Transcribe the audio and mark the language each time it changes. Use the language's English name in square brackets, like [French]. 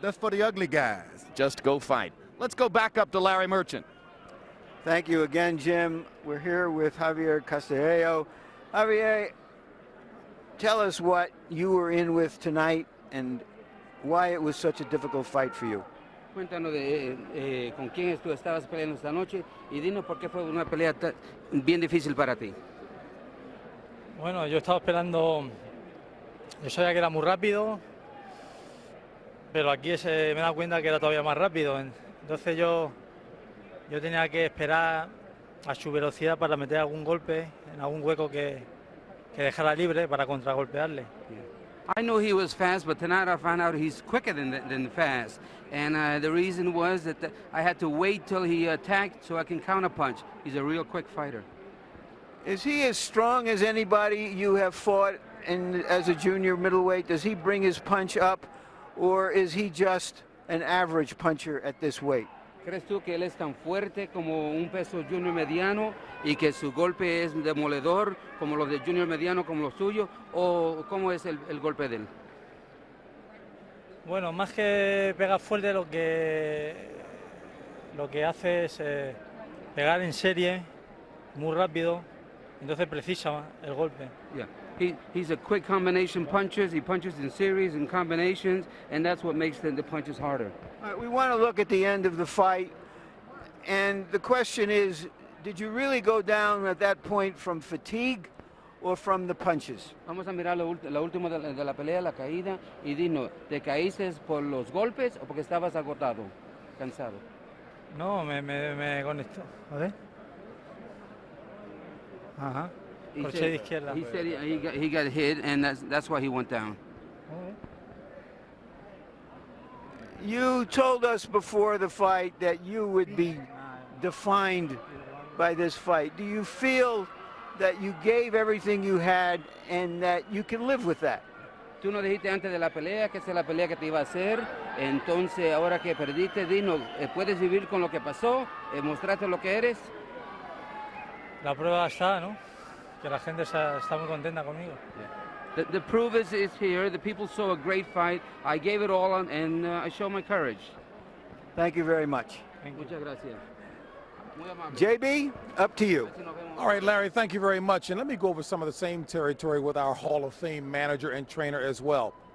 [English] That's for the ugly guys. Just go fight. Let's go back up to Larry Merchant. Thank you again, Jim. We're here with Javier Castillejo. Javier, tell us what you were in with tonight and why it was such a difficult fight for you. [Spanish] Cuéntanos de con quién tú estabas peleando esta noche y dinos por qué fue una pelea bien difícil para ti. Bueno, yo estaba esperando, yo sabía que era muy rápido, pero aquí me he dado cuenta que era todavía más rápido. Entonces yo tenía que esperar a su velocidad para meter algún golpe en algún hueco que dejara libre para contragolpearle. [English] Yeah. I know he was fast, but tonight I found out he's quicker than fast. And the reason was that I had to wait till he attacked so I can counterpunch. He's a real quick fighter. Is he as strong as anybody you have fought as a junior middleweight? Does he bring his punch up, or is he just an average puncher at this weight? [Spanish] ¿Crees tú que él es tan fuerte como un peso junior mediano y que su golpe es demoledor como los de junior mediano como los suyos, o cómo es el golpe de él? Bueno, más que pegar fuerte, lo que hace es pegar en serie muy rápido, entonces precisa el golpe. [English] Yeah. He's a quick combination puncher. He punches in series and combinations, and that's what makes the punches harder. All right, we want to look at the end of the fight, and the question is, did you really go down at that point from fatigue or from the punches? [Spanish] Vamos a mirar la última de la pelea, la caída, y dinos, ¿te caíste por los golpes o porque estabas agotado, cansado? No, me conectó. A ver. Ajá. Crochet de izquierda. [English] He said he got hit, and that's why he went down. You told us before the fight that you would be defined by this fight. Do you feel that you gave everything you had and that you can live with that? [Spanish] Tú nos dijiste antes de la pelea que esa es la pelea que te iba a hacer, entonces ahora que perdiste, dinos, ¿puedes vivir con lo que pasó? ¿Mostraste lo que eres? La prueba está, ¿no? Que la gente está muy contenta conmigo. [English] The proof is here. The people saw a great fight. I gave it all, and I showed my courage. Thank you very much. [Spanish] Muchas gracias. [English] JB, up to you. All right, Larry, thank you very much. And let me go over some of the same territory with our Hall of Fame manager and trainer as well.